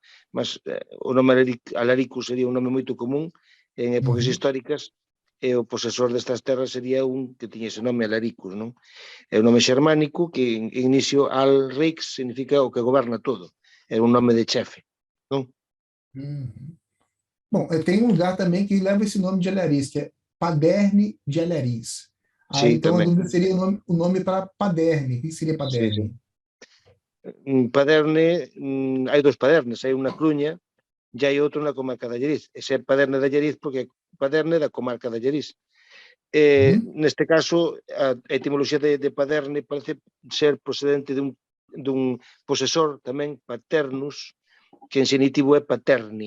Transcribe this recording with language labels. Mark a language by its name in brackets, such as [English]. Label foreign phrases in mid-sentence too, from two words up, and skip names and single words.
[Galician] Mas o nome alaricus sería un nome moito común en épocas históricas, e o posesor destas terras sería un que tiña ese nome Alaricus, non? É un nome xermánico que en inicio Alrix significa o que goberna todo, é un nome de chefe, non? [Portuguese] Bom, tem um lugar também que leva esse nome de Allariz, que é Paderne de Allariz. Então a dúvida seria o nome para Paderne. O que seria Paderne? [Galician] Paderne, hai dos Padernes, hai un na Coruña e hai outro na comarca de Allariz. Ese é Paderne de Allariz porque é Paderne da comarca de Allariz. Neste caso, a etimoloxía de Paderne parece ser procedente dun posesor tamén, Paternus, que en xenitivo é Paterni.